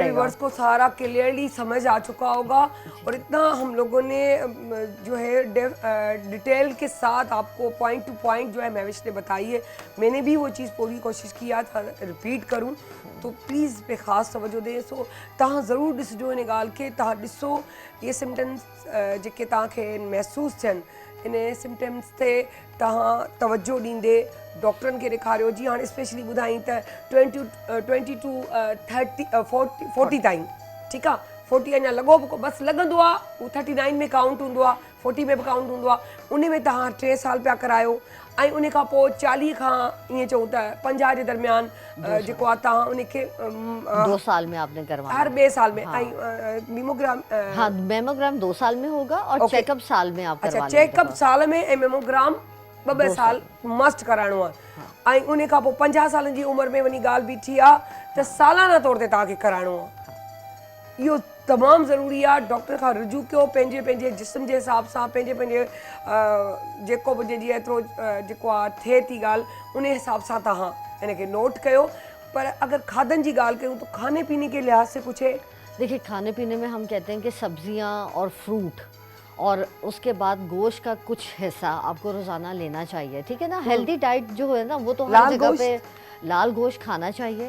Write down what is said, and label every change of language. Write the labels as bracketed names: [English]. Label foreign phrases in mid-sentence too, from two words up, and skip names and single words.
[Urdu] ویورز کو سارا کلیئرلی سمجھ آ چکا ہوگا، اور اتنا ہم لوگوں نے جو ہے ڈیٹیل کے ساتھ آپ کو [English] point to point [Urdu] جو ہے مہوش نے بتائی ہے. میں نے بھی وہ چیز پوری کوشش کیا تھا ریپیٹ کروں، تو پلیز پے خاص توجہ دیں. [Sindhi] सो तव्हां ज़रूरु ॾिसजो निकाल के, तव्हां ॾिसो ये सिम्टम्स जेके तव्हांखे महसूस थियनि, इन सिम्टम्स ते तव्हां तवज्जो ॾींदे डॉक्टरनि खे ॾेखारियो। जी हाणे स्पेशली ॿुधाई त 20 टू 40 ताईं, ठीकु आहे। 40 अञा लॻो बसि लॻंदो आहे, उहो 39 में काउंट हूंदो आहे, 40 में बि काउंट हूंदो आहे। उन में तव्हां 3 साल पिया करायो, ऐं उन खां पोइ 40 खां ईअं चऊं त 50 जे दरमियान जेको आहे तव्हां उनखे [Urdu] 2 سال میں آپ نے کروانا, ہر 2 سال میں. [Sindhi] ऐं मेमोग्राम, [Urdu] ہاں، میموگرام 2 سال میں ہوگا اور چیک اپ سال میں آپ کروا [Sindhi] अच्छा, चेकअप साल में ऐं मेमोग्राम 2 साल मस्ट कराइणो आहे। ऐं उन खां पोइ 50 सालनि जी उमिरि में वञी ॻाल्हि बीठी आहे त सालाना तौर ते तव्हांखे कराइणो आहे। इहो तमामु ज़रूरी आहे। डॉक्टर खां रुजू कयो, पंहिंजे जिस्म जे हिसाब सां, पंहिंजे जेको बि जंहिंजी एतिरो जेको आहे थिए थी ॻाल्हि, उन हिसाब सां तव्हां हिनखे नोट कयो। [Urdu] پر اگر کھادن کی گل کروں تو کھانے پینے کے لحاظ سے کچھ ہے? دیکھیے، کھانے پینے میں ہم کہتے ہیں کہ سبزیاں اور فروٹ اور اس کے بعد گوشت کا کچھ حصہ آپ کو روزانہ لینا چاہیے، ٹھیک ہے نا. [English] healthy diet [Urdu] جو ہے نا وہ تو ہر جگہ پے لال گوشت کھانا چاہیے.